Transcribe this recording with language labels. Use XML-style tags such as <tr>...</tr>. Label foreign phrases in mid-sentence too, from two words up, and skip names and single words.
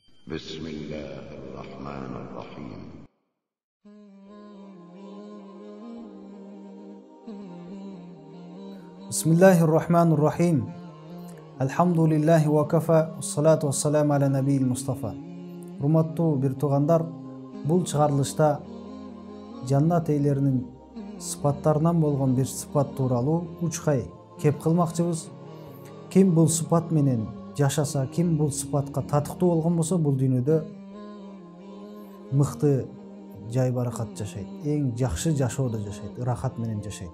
<ar>بسم الله الرحمن الرحيم. بسم الله الرحمن الرحيم. الحمد لله وكفى والصلاة والسلام على نبي المصطفى.</ar> <ky>Урматтуу бир туугандар, бул чыгарылышта жаннат ээлеринин сыпаттарынан болгон бир сыпат тууралуу учкай кеп кылмакчыбыз. Ким бул сыпат менен жашаса, ким бул сыпатка татыктуу болгон болсо, бул дүйнөдө мыкты жай баракат жашайт, эң жакшы жашоодо жашайт, ырахат менен жашайт.</ky>